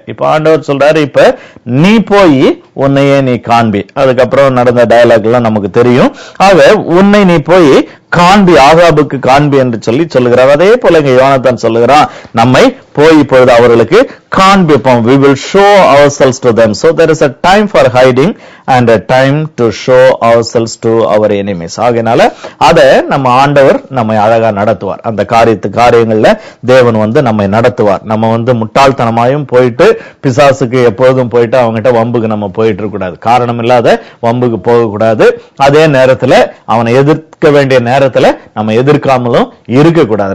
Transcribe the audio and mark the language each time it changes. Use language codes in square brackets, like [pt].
[ta] இப்ப ஆண்டவர் சொல்றாரு, இப்ப நீ போய் உன்னையே நீ காண்பி. அதுக்கப்புறம் நடந்த டயலாக் எல்லாம் நமக்கு தெரியும். ஆக உன்னை நீ போய் காண்பி, ஆகாபுக்கு காண்பி என்று சொல்லுகிறார். அதே போல இங்க யோனத்தான் சொல்லுகிறான், நம்மை போய் இப்பொழுது அவர்களுக்கு காண்பிப்போம். [en] We will show ourselves to them. So there is a time for hiding and a time to show ourselves to our enemies. [ta] ஆகையினால அதை நம்ம ஆண்டவர் நம்மை அழகா நடத்துவார். அந்த காரியங்கள்ல தேவன் நம்மை நடத்துவார். நம்ம முட்டாள்தனமாயும் போயிட்டு பிசாசுக்கு எப்பொழுதும் போயிட்டு அவங்ககிட்ட வம்புக்கு நம்ம போயிட்டு இருக்க கூடாது. காரணம் இல்லாத வம்புக்கு போக கூடாது. அதே நேரத்துல அவனை எதிர்க்க வேண்டிய நேரத்துல நம்ம எதிர்க்காமலும் இருக்க கூடாது.